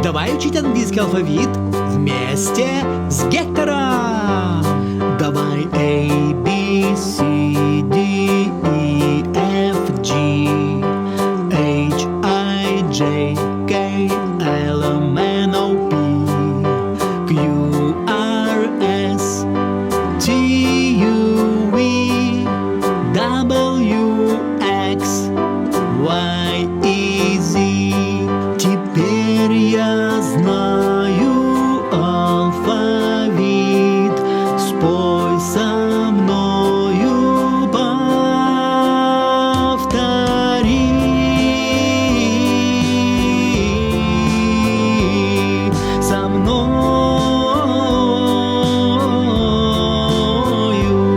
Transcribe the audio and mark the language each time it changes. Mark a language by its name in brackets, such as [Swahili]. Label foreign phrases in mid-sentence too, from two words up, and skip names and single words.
[Russian] Давай учить английский алфавит вместе с Гектором! [English] Давай A, B, C, D, E, F, G, H, I, J, K, L, M, N, O, P, Q, R, S, T, U, V, W, X, Y, и Z. [Russian] Теперь я знаю алфавит. Спой со мною, повтори. Со мною.